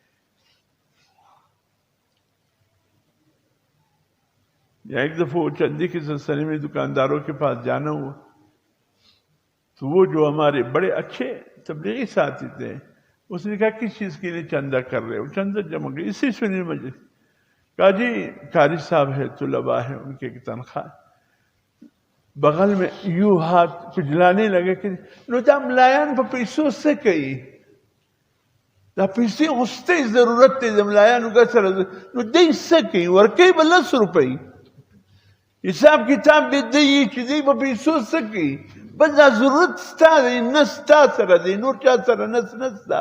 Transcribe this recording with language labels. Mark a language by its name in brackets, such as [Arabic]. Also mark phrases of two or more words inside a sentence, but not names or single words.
[Urdu] یا ایک دفعہ چندے کے سلسلے میں دکانداروں کے پاس جانا ہوا، تو وہ جو ہمارے بڑے اچھے تبلیغی ساتھی تھے، اس نے کہا کس چیز کے لیے چندہ کر رہے ہو؟ چندہ جمع کر، اسی سنی مجلس۔ کہا جی قاری صاحب ہے، طلباء ہے، ان کی تنخواہ۔ بغل میں یوں ہاتھ کھجلانے لگے کہ [Pashto] نو دا ملایان په پیسو څه کوي، دا پیسې غوښتې ضرورت دی د ملایانو ګټه، نو دی څه کوي؟ ورکوي به 10 روپۍ، حساب کتاب دې دی چې دی په پیسو څه کوي، بس دا ضرورت ستا دی، نه ستا سره دی، نور چا سره نسته.